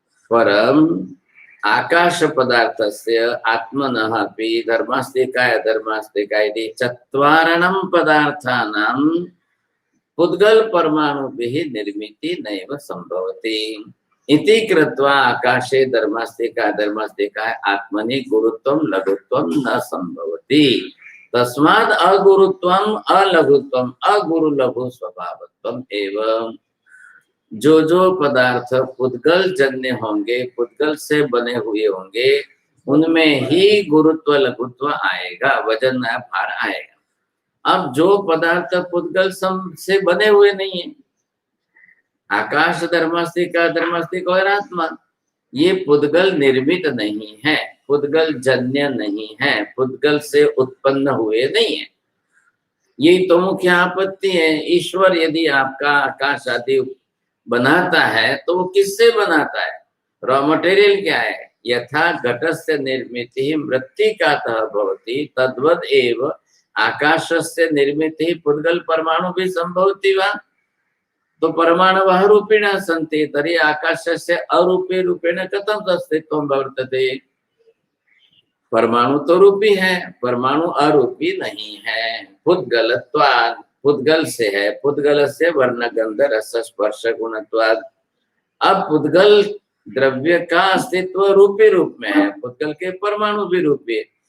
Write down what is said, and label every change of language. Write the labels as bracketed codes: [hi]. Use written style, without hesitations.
[sa] परम आकाश पदार्थस्य आत्मनः अपि धर्मास्तिकाय अधर्मास्तिकाय इति चत्वारणं पदार्थानां पुद्गल परमाणुभिः निर्मिति नैव संभवति इति कृत्वा आकाशे धर्मास्तिकाय अधर्मास्तिकाय आत्मनि गुरुत्वं लघुत्वं न संभवति। तस्माद् अगुरुत्वम अलघुत्वम अगुरु लघु स्वभावत्वम एवं [hi] जो पदार्थ पुद्गल जन्य होंगे, पुद्गल से बने हुए होंगे, उनमें ही गुरुत्व लघुत्व आएगा, वजन भार आएगा। अब जो पदार्थ पुद्गल से बने हुए नहीं है, आकाश धर्मास्तिका धर्मास्तिक और आत्मा, ये पुद्गल निर्मित नहीं है, पुद्गल जन्य नहीं है, पुद्गल से उत्पन्न हुए नहीं है। यही तो मुख्य आपत्ति है। ईश्वर यदि आपका आकाश आदि बनाता है तो वो किससे बनाता है? रॉ मटेरियल क्या है? [sa] यथा घटस्य निर्मितिः मृत्तिकातः भवति तद्वद एव आकाशस्य निर्मितिः पुद्गल परमाणु भी संभवति वा? तो परमाणवः रूपिणः सन्ति तर्हि आकाशस्य अरूपे रूपेण कथं अस्तित्वं वर्तते? [hi] परमाणु तो रूपी है, परमाणु अरूपी नहीं है। पुद्गलत्वात्, पुद्गल से है, पुद्गल से वर्ण गंध रस स्पर्श गुणत्वात्। अब पुद्गल द्रव्य का अस्तित्व रूपी रूप में है, पुद्गल के परमाणु भी रूपी है।